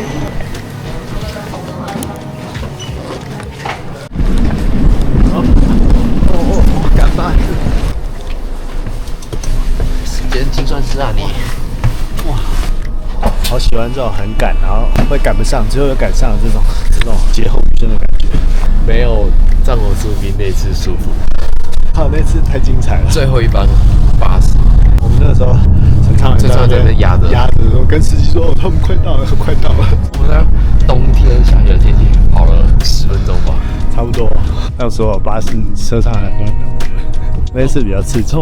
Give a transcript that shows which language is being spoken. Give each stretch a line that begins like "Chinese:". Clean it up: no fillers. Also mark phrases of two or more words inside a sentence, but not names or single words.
Chinese: 趕飯。時間精算師啊你！哇，好喜歡這種很趕，然後會趕不上，最後又趕上的這種劫後餘生的感覺。沒有戰火出兵那次舒服。好，那次太精彩了。最後一班巴士，我們那個時候陈昌在那邊壓着，跟司機說：“哦，他們快到了，快到了。” 我们在冬天下雪的天气跑了10分鐘吧，差不多。到時候巴士車上很多人等我們，那次比較刺激。